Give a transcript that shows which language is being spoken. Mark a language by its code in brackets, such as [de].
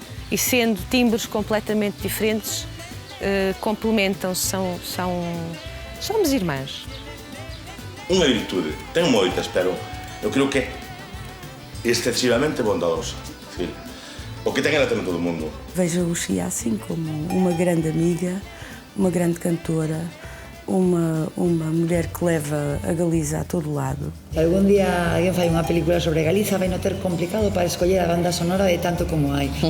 [pt] E sendo timbres completamente diferentes, complementam-se, somos irmãs. [gl] Unha virtude, ten moitas, pero eu creo que é excesivamente bondadosa. O que ten ela ten todo o mundo. [pt] Vejo a Uxía assim como uma grande amiga, uma grande cantora, uma mulher que leva a Galiza a todo lado. [gl] Se algún día alguén fai unha película sobre Galiza, vai non ter complicado para escoller a banda sonora de tanto como hai.